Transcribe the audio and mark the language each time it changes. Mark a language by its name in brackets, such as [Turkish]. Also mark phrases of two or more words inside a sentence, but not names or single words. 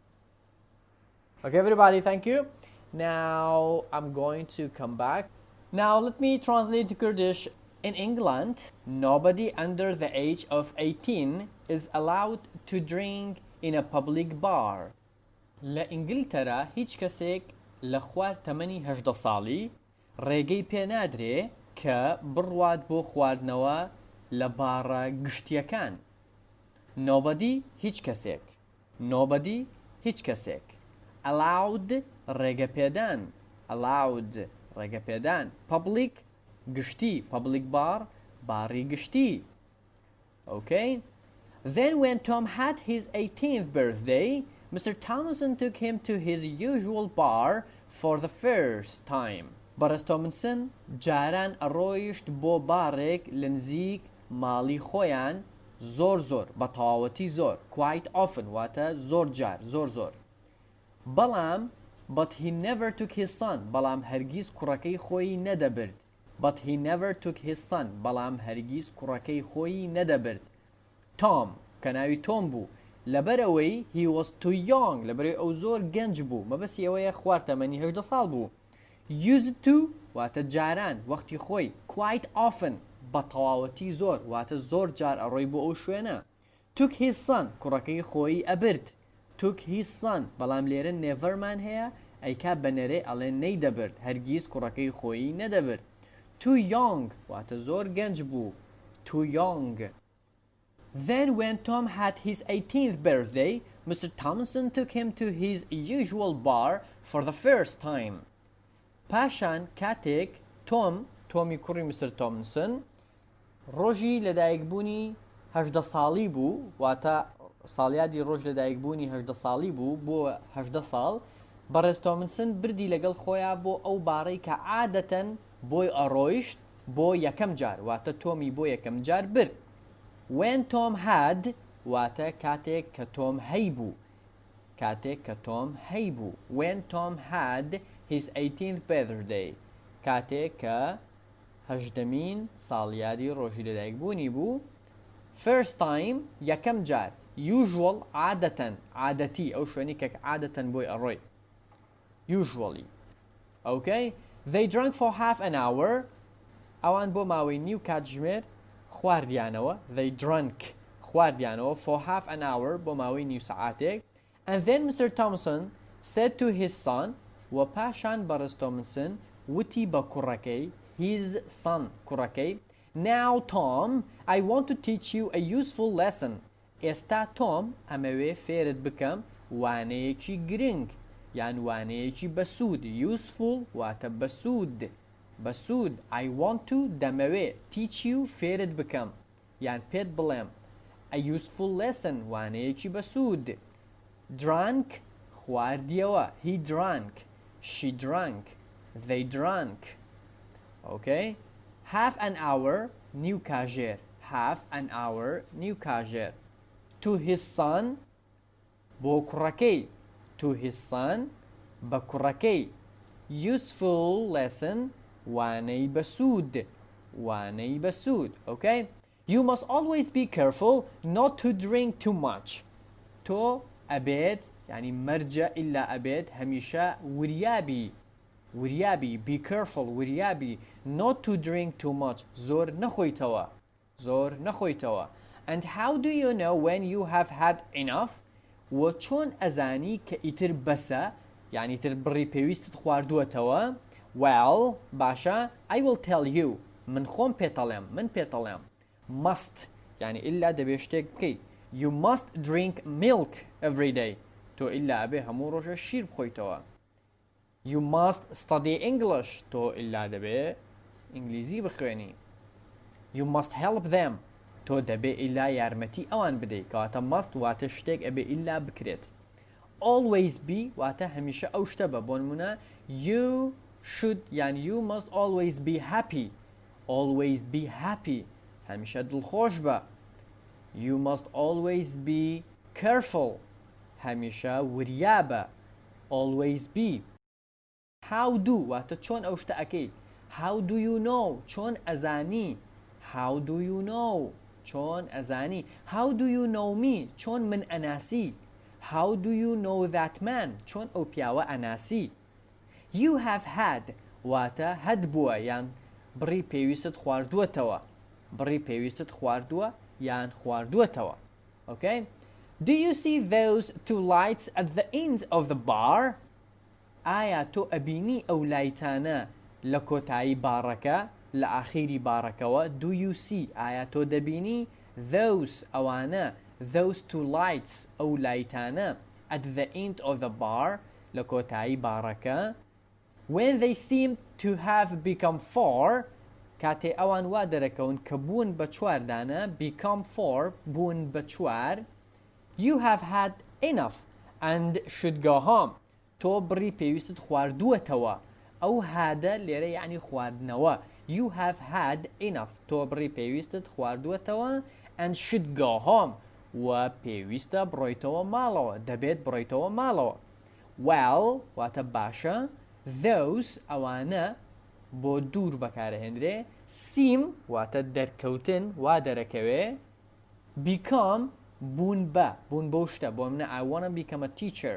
[English] Okay, everybody, thank you. Now I'm going to come back. Now let me translate to Kurdish. In England, nobody under the age of 18 is allowed to drink in a public bar. [Central Kurdish] لإنجلترا هیچ کەسێک لە خوار تەمەنی 18 ساڵی ڕێگەی پێ نادرێ کە بڕوات بۆ خواردنەوە لە بارە گشتیەکان. Nobody هیچ کەسێک. Nobody هیچ کەسێک. Allowed ڕێگە پێدان. Allowed ڕێگە پێدان. Public گشتی. [English] Public bar [Central Kurdish] باری گشتی. [English] Okay? Then when Tom had his 18th birthday, Mr. Thompson took him to his usual bar for the first time. [Central Kurdish] بەڕێز تۆمسن جاران ئەڕۆیشت بۆ بارێک لە نزیک ماڵی خۆیان زۆر بە تەواوەتی زۆر. [English] Quite often [Central Kurdish] واتە زۆر جار زۆر. بەڵام [English] but he never took his son [Central Kurdish] بەڵام هەرگیز کوڕەکەی خۆی نەدەبرد. [English] But he never took his son [Central Kurdish] بەڵام هەرگیز کوڕەکەی خۆی نەدەبرد. Tom کە ناوی تۆم بوو لەبەرەوەی [English] he was too young [Central Kurdish] لەبەرەوەی ئەو زۆر گەنج بوو مەبەستی ئەوەیە خوار تەمەنی 18 ساڵ بوو. [English] Used to [Central Kurdish] واتە جاران وەختی خۆی. [English] Quite often [Central Kurdish] بە تەواوەتی زۆر واتە زۆر جار ئەڕۆی بۆ ئەو شوێنە. [English] Took his son [Central Kurdish] کوڕەکەی خۆی ئەبرد. [English] Took his son [Central Kurdish] بەڵام لێرە neverمان هەیە ئەیکا بەنەرێ ئەڵێ نەیدەبرد هەرگیز کوڕەکەی خۆی نەدەبرد. [English] Too young [Central Kurdish] واتە زۆر گەنج بوو. [English] Too young. Then when Tom had his 18th birthday, Mr. Thompson took him to his usual bar for the first time. [Central Kurdish] پاشان کاتێک تۆمی کوڕی مستر تۆمسن ڕۆژی لەدایکبوونی 18 ساڵی بوو واتە ساڵیادی ڕۆژ لەدایکبوونی 18 ساڵی بوو بۆ 18 ساڵ بەڕێز تۆمسن بردی لەگەڵ خۆیان بۆ ئەو باڕەی کە عادەتەن بۆی ئەڕۆیشت بۆ یەکەم جار واتە تۆمی بۆ یەکەم جار برد. [English] When Tom had [Central Kurdish] واتە کاتێک کە تۆم هەی بوو. [English] When Tom had his 18th birthday [Central Kurdish] کاتێک کە 18مین ساڵیادی ڕۆژی لەدایکبوونی بوو. [English] First time [Central Kurdish] یەکەم جار. Usual عادەتەن عادەتی ئەو شوێنی کە عادەتەن بۆی ئەڕۆی. [English] Usually. Okay? They drank for half an hour. [Central Kurdish] ئەوان بۆ ماوەی نیو کاتژمێر خواردیانەوە. [English] They drank خواردیانەوە for half an hour [Central Kurdish] بۆ ماوەی نیو سەعاتێک. [English] And then Mr. Thompson said to his son [Central Kurdish] و پاشان بەڕێز تۆمسن وتی بە کوڕەکەی [English] his son کوڕەکەی Now Tom, I want to teach you a useful lesson. [Central Kurdish] ئێستا تۆم ئەمەوێ فێرت بکەم وانەیەکی گرنگ یان وانەیەکی بەسوود. Useful واتە بەسوود بەسوود. [English] I want to [Central Kurdish] دەمەوێت [English] teach you [Central Kurdish] فێرت بکەم یان پێت بڵێم. [English] A useful lesson [Central Kurdish] وانەیەکی بەسوود. [English] Drank خواردیەوە. He drank. She drank. They drank. Okay. Half an hour [Central Kurdish] نیو کاژێر. [English] Half an hour [Central Kurdish] نیو کاژێر. [English] To his son [Central Kurdish] بۆ کوڕەکەی. [English] To his son [Central Kurdish] بە کوڕەکەی. [English] Useful lesson [Central Kurdish] وانەی بەسوود. وانەی بەسوود. [English] Okay. You must always be careful not to drink too much. [Central Kurdish] تۆ ئەبێت یعنی مەرجە ئیلا ئەبێت هەمیشە وریابی [English] be careful [Central Kurdish] وریابی [English] not to drink too much [Central Kurdish] زۆر نەخۆیتەوە. [English] And how do you know when you have had enough؟ [Central Kurdish] و چۆن ئەزانی کە ئیتر بەسە یعنی تر بڕی پێویستت خواردووەتەوە؟ [English] Well باشە I will tell you [Central Kurdish] من خۆم پێتەڵێم. Must یعنی ئیلا دەبێ شتێک بکەیت. [English] You must drink milk every day. [Central Kurdish] تۆ ئیلا ئەبێ هەموو ڕۆژە شیر بخۆیتەوە. [English] You must study English. [Central Kurdish] تۆ ئیلا دەبێ ئینگلیزی بخوێنی. [English] You must help them. [Central Kurdish] تۆ دەبێ ئیلا یارمەتی ئەوان بدەیت. کەواتە must واتە شتێک ئەبێ ئیلا بکرێت. [English] Always be [Central Kurdish] واتە هەمیشە ئەو شتە بە بۆ نمونە [English] you should یان you must always be happy. Always be happy. [Central Kurdish] هەمیشە دڵخۆش بە. [English] You must always be careful. [Central Kurdish] هەمیشە وریا بە. [English] Always be. How do [Central Kurdish] واتە چۆن ئەو شتە ئەکەیت. [English] How do you know [Central Kurdish] چۆن ئەزانی. [English] How do you know [Central Kurdish] چۆن ئەزانی. [English] How do you know me [Central Kurdish] چۆن من ئەناسی. [English] How do you know that man [Central Kurdish] چۆن ئەو پیاوە ئەناسی. [English] You have had [Central Kurdish] واتە هەد بووە یان بڕی پێویستت خواردووەتەوە. بڕی پێویستت خواردووە یان خواردووەتەوە. [English] Okay. Do you see those two lights at the ends of the bar؟ [Central Kurdish] ئایا تۆ ئەبینی ئەو لایتانە لە کۆتایی بارەکە لە ئاخیری بارەکەوە؟ [English] Do you see [Central Kurdish] ئایا تۆ دەبینی [English] those ئەوانە those two lights [Central Kurdish] ئەو لایتانە [English] at the end of the bar [Central Kurdish] لە کۆتایی بارەکە؟ [English] When they seem to have become four [Central Kurdish] کاتێ ئەوان وا دەرەکەون کە بوون بە چواردانە [English] become four [Central Kurdish] بوون بە چوار. [English] You have had enough and should go home. [Central Kurdish] تۆ بڕی پێویستت خواردووەتەوە. ئەو هادە لێرە یعنی خواردنەوە. [English] You have had enough. [Central Kurdish] تۆ بڕی پێویستت خواردووەتەوە [English] and should go home. [Central Kurdish] و پێویستە بڕۆیتەوە ماڵەوە. دەبێت بڕۆیتەوە ماڵەوە. Well واتە باشە. Those ئەوانە بۆ دوور بەکارەهێنرێ. Seem واتە دەرکەوتن وا دەرەکەوێ. Become بوون بۆ شتە بۆ منە [English] I wanna become a teacher.